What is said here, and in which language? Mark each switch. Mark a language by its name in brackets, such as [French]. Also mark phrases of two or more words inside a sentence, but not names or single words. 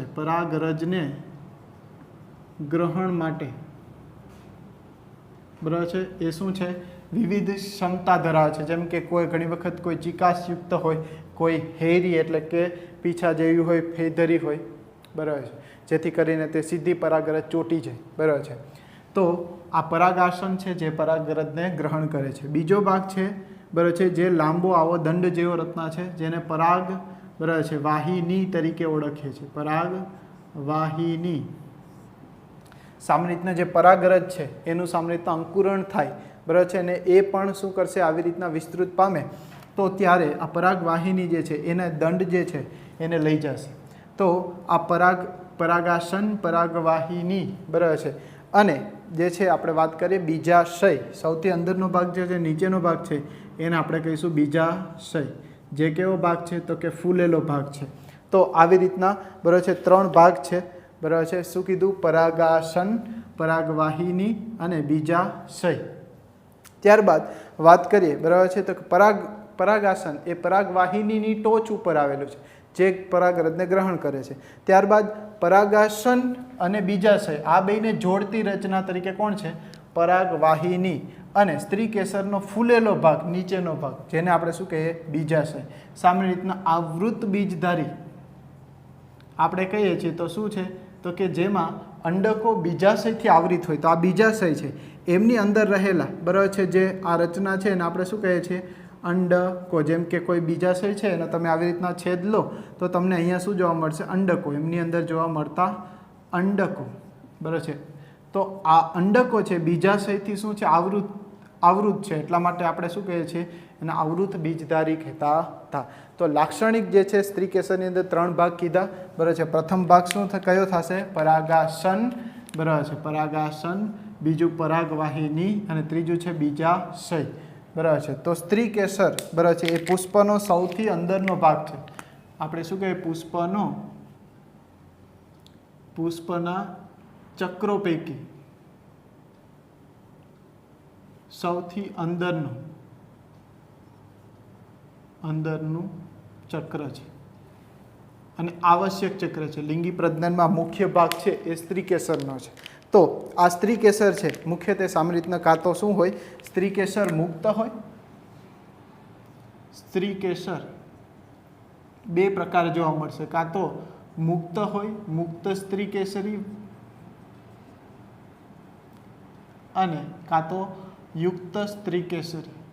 [Gujarati] પરાગરજ ને ગ્રહણ માટે બરાબર છે એ શું છે વિવિધ ક્ષમતા ધરાવે છે। જેમ કે કોઈ ઘણી વખત કોઈ ચિકાસયુક્ત હોય કોઈ હેરી એટલે કે પીછા જેવી હોય ફેદરી હોય [Hindi] बराबर है [Gujarati] જેથી કરીને તે સીધી પરાગરજ ચોટી જાય [Hindi] बराबर है। [Gujarati] તો આ પરાગાસન છે જે પરાગરજ ને ગ્રહણ કરે છે। બીજો ભાગ છે [Hindi] बराबर है [Gujarati] જે લાંબો આવો દંડ જેવો રચના છે જેને પરાગ [Hindi] बराबर है [Gujarati] વાહિની તરીકે ઓળખીએ છે। પરાગ વાહિની સામાન્ય રીતના જે પરાગરજ છે એનું સામાન્ય રીતના અંકુરણ થાય [Hindi] बराबर है [Gujarati] ને એ પણ શું કરશે આવી રીતના વિસ્તૃત પામે તો ત્યારે આ પરાગ વાહિની જે છે એને દંડ જે છે એને લઈ જશે। તો આ પરાગાસન પરાગવાહિની [Hindi] बराबर है [Gujarati] અને જે છે આપણે વાત કરીએ બીજાશય સૌથી અંદરનો ભાગ જે છે નીચેનો ભાગ છે એને આપણે કહીશું બીજાશય જે કેવો ભાગ છે તો કે ફૂલેલો ભાગ છે। તો આવી રીતના [Hindi] बराबर है [Gujarati] ત્રણ ભાગ છે [Hindi] बराबर है [Gujarati] શું કીધું પરાગાસન પરાગવાહિની અને બીજાશય। ત્યારબાદ વાત કરીએ [Hindi] बराबर है [Gujarati] તો પરાગાસન એ પરાગવાહિની ટોચ પર આવેલું છે જે પરાગરજને ગ્રહણ કરે છે। ત્યારબાદ પરાગાસન અને બીજાશય આ બેને જોડતી રચના તરીકે કોણ છે પરાગવાહિની અને સ્ત્રી કેસરનો ફૂલેલો ભાગ નીચેનો ભાગ જેને આપણે શું કહીએ બીજાશય। સામાન્ય રીતના આવૃત બીજધારી આપણે કહીએ છીએ તો શું છે તો કે જેમાં અંડકો બીજાશયથી આવૃત હોય તો આ બીજાશય છે એમની અંદર રહેલા [Hindi] बराबर है [Gujarati] જે આ રચના છે ને આપણે શું કહીએ છીએ અંડકો। જેમ કે કોઈ બીજાશય છે ને તમે આવી રીતના છેદ લો તો તમને અહીંયા શું જોવા મળશે અંડકો એમની અંદર જોવા મળતા અંડકો [Hindi] बराबर है। [Gujarati] તો આ અંડકો છે બીજાશયથી શું છે આવૃત છે એટલા માટે આપણે શું કહીએ છીએ એને આવૃત બીજધારી કહેતા થા। તો લાક્ષણિક જે છે સ્ત્રી કેસરની અંદર ત્રણ ભાગ કીધા [Hindi] बराबर है। [Gujarati] પ્રથમ ભાગ શું કયો થશે પરાગાસન [Hindi] बराबर है [Gujarati] પરાગાસન બીજું પરાગવાહિની અને ત્રીજું છે બીજાશય [Hindi] बराबर है। [Gujarati] તો સ્ત્રી કેસર [Hindi] बराबर है [Gujarati] એ પુષ્પનો સૌથી અંદરનો ભાગ છે। આપણે શું કહીએ પુષ્પના ચક્રો પૈકી સૌથી અંદરનું ચક્ર છે અને આવશ્યક ચક્ર છે। લિંગી પ્રજનનમાં મુખ્ય ભાગ છે એ સ્ત્રી કેસરનો છે. તો આ સ્ત્રી કેસર છે મુખ્યત્વે સામાન્ય રીતના કાં તો શું હોય સ્ત્રી કેસર મુક્ત હોય। સ્ત્રી કેસર બે પ્રકાર જોવા મળશે કાં તો મુક્ત હોય મુક્ત સ્ત્રી કેસરી અને કાં તો યુક્ત સ્ત્રી કેસરી।